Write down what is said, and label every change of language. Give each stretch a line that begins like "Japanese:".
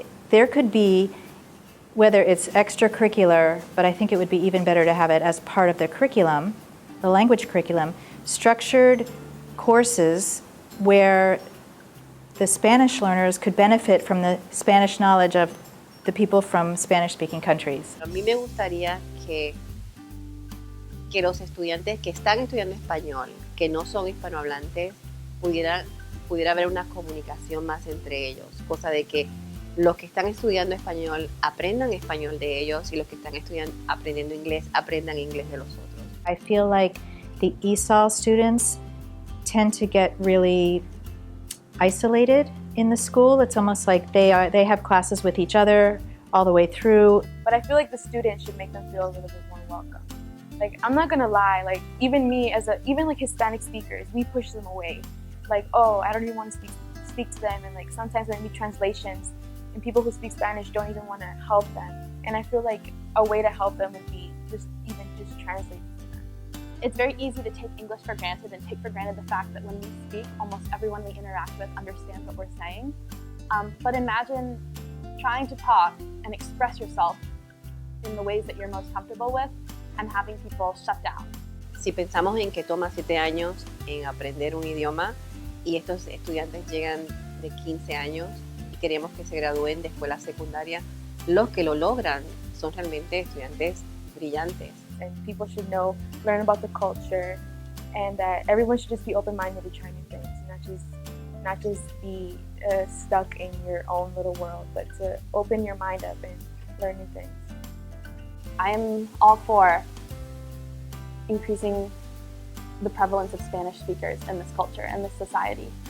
English: There could be, whether it's extracurricular, but I think it would be even better to have it as part of the curriculum, the language curriculum, structured courses where the Spanish learners could benefit from the Spanish knowledge of the people from Spanish-speaking countries.
Spanish: A mí me gustaría que los estudiantes que están estudiando español, que no son hispanohablantes, pudiera haber una comunicación más entre ellos, cosa de que los que están estudiando español aprendan español de ellos y los que están aprendiendo inglés aprendan inglés de los otros.
English: I feel like the ESOL students tend to get really isolated in the school. It's almost like they have classes with each other all the way through. But I feel like the students should make them feel a little bit more welcome. Like, I'm not gonna lie, like even me even like Hispanic speakers, we push them away. Like, oh, I don't even want to speak to them, and like sometimes when we need translations and people who speak Spanish don't even want to help them. And I feel like a way to help them would be just translate to them. It's very easy to take English for granted and take for granted the fact that when we speak, almost everyone we interact with understands what we're saying. But imagine trying to talk and express yourself in the ways that you're most comfortable with and having people shut down.
Spanish: Si pensamos en que toma 7 años en aprender un idioma y estos estudiantes llegan de 15 años y queremos que se gradúen de escuela secundaria, los que lo logran son realmente estudiantes brillantes.
English: And people should learn about the culture, and that everyone should just be open-minded to try new things, not just be stuck in your own little world, but to open your mind up and learn new things. I'm all for increasing the prevalence of Spanish speakers in this culture and this society.